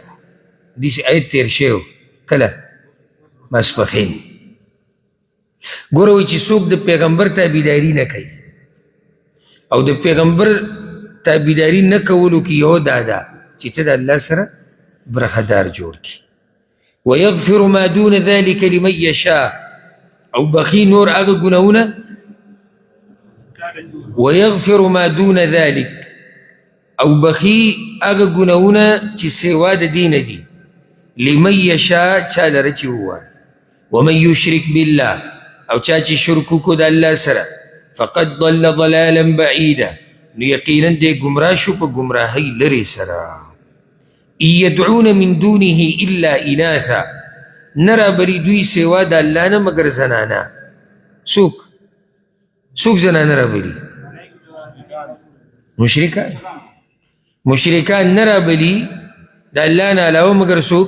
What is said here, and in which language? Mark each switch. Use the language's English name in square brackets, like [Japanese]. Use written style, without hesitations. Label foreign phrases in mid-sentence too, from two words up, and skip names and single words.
[Pashto] داسې آیت تېر شوی و کله ماسپښین. ګوره وایي چې څوک د پیغمبر تابعداري نه کوي او د پیغمبر تابعداري نه کولو کې یو دا ده چې ته د الله سره برخدار جوړ کړي. [Arabic] ویغفر ما دون ذلك لمن یشاء [Pashto] او بخي نور هغه ګناهونه [Arabic] ويغفر ما دون ذلك [Pashto] او بخي هغه ګناهونه چې سوا د دین دي [Arabic] لمن یشاء [Pashto] چا لره چې ووایي. [Arabic] ومن یشرک بالله [Pashto] او چا چې شرک وکړو د الله سره [Arabic] فقد ضل ضلالا بعیدا [Pashto] نو یقینا دی ګمراه شو په ګمراهۍ لرې سره. [Arabic] ان یدعون من دونه الا اناثا [Pashto] نه رابلي دوی سوا د الله نه مګر زنانه. څوک زنانه رابلي؟ مشرکان نه رابلي د الله نه علاوه مګر څوک؟